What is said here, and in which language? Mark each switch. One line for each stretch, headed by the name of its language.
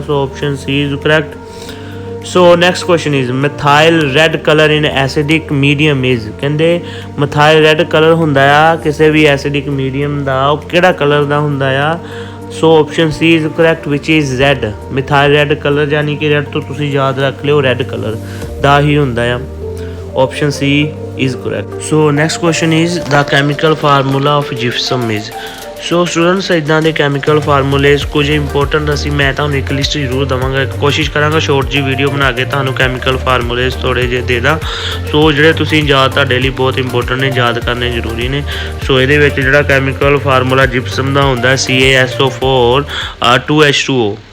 English: So option C is correct. So next question is methyl red colour in acidic medium is.
Punjabi: ਕਹਿੰਦੇ methyl red colour ਹੁੰਦਾ ਆ ਕਿਸੇ ਵੀ acidic medium ਦਾ, ਉਹ ਕਿਹੜਾ colour ਦਾ ਹੁੰਦਾ ਆ?
English: So option C is correct which is red.
Punjabi: Methyl red colour ਯਾਨੀ ਕਿ ਰੈੱਡ ਤੋਂ ਤੁਸੀਂ ਯਾਦ ਰੱਖ ਲਿਓ ਰੈੱਡ ਕਲਰ ਦਾ ਹੀ ਹੁੰਦਾ ਆ।
English: Option C is correct. So next question is the chemical formula of gypsum is.
Punjabi: So students ਇੱਦਾਂ ਦੇ ਕੈਮੀਕਲ ਫਾਰਮੂਲੇਜ਼ ਕੁਝ ਇੰਪੋਰਟੈਂਟ ਮੈਂ ਤੁਹਾਨੂੰ ਇੱਕ ਲਿਸਟ ਜ਼ਰੂਰ ਦੇਵਾਂਗਾ। ਕੋਸ਼ਿਸ਼ ਕਰਾਂਗਾ ਸ਼ੋਰਟ ਜੀ ਵੀਡੀਓ ਬਣਾ ਕੇ ਤੁਹਾਨੂੰ ਕੈਮੀਕਲ ਫਾਰਮੂਲੇਜ਼ ਥੋੜ੍ਹੇ ਜਿਹੇ ਦੇ ਦਾਂ। ਸੋ ਜਿਹੜੇ ਤੁਸੀਂ ਯਾਦ ਤੁਹਾਡੇ ਲਈ ਬਹੁਤ ਇੰਪੋਰਟੈਂਟ ਨੇ, ਯਾਦ ਕਰਨੇ ਜ਼ਰੂਰੀ ਨੇ। ਸੋ ਇਹਦੇ ਵਿੱਚ ਜਿਹੜਾ ਕੈਮੀਕਲ ਫਾਰਮੂਲਾ ਜਿਪਸਮ ਦਾ ਹੁੰਦਾ CaSO4 2H2O।